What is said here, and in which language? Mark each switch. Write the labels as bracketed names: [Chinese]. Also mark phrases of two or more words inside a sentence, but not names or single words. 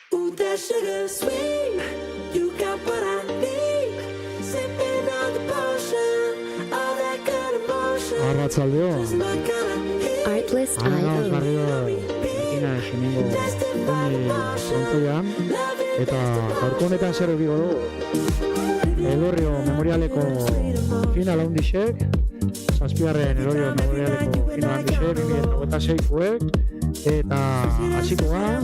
[English] Ooh, that sugar sweet. You got what I need. Sipping on the potion. All that good emotion. [Basque] Arratzaldeo. [English] Just my kind of heat. [Basque] Arragauz barrio Martina Ximengo frontoian eta gaurko honetan zer eukiko dugu. Elorrio Memorialeko final handixek, zazpigarren Elorrio Memorialeko final handixek, 2026koek, eta hasiko